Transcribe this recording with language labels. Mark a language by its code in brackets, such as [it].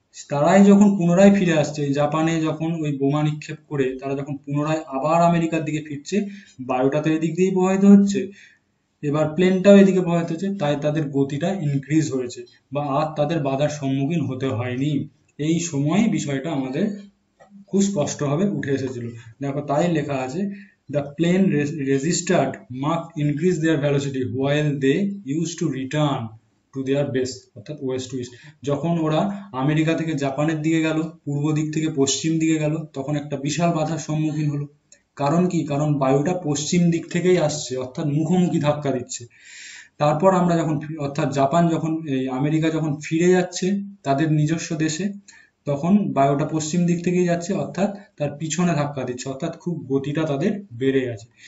[bn] তারাই যখন পুনরায় ফিরে আসছে, জাপানে যখন ওই বোমা নিক্ষেপ করে তারা যখন পুনরায় আবার আমেরিকার দিকে ফিরছে, বায়ুটা তো এদিক দিয়েই প্রবাহিত হচ্ছে, এবার প্লেনটাও এদিকে প্রবাহিত হচ্ছে, তাই তাদের গতিটা ইনক্রিজ হয়েছে, বা আর তাদের বাধার সম্মুখীন হতে হয়নি। এই সময় বিষয়টা আমাদের খুব স্পষ্টভাবে উঠে এসেছিল। দেখো তাই লেখা আছে, [en] the plane registered marked increase their velocity while they used to return to their base, অর্থাৎ west to east. [bn] যখন ওরা আমেরিকা থেকে জাপানের দিকে গেল, পূর্ব দিক থেকে পশ্চিম দিকে গেল, তখন একটা বিশাল বাধার সম্মুখীন হলো। কারণ কি? কারণ বায়ুটা পশ্চিম দিক থেকেই আসছে, অর্থাৎ মুখোমুখি ধাক্কা দিচ্ছে। তারপর আমরা যখন অর্থাৎ জাপান যখন এই আমেরিকা যখন ফিরে যাচ্ছে তাদের নিজস্ব দেশে, তখন বায়ুটা পশ্চিম দিক থেকেই যাচ্ছে, অর্থাৎ তার পিছনে ধাক্কা দিচ্ছে, অর্থাৎ খুব গতিটা তাদের বেড়ে গেছে।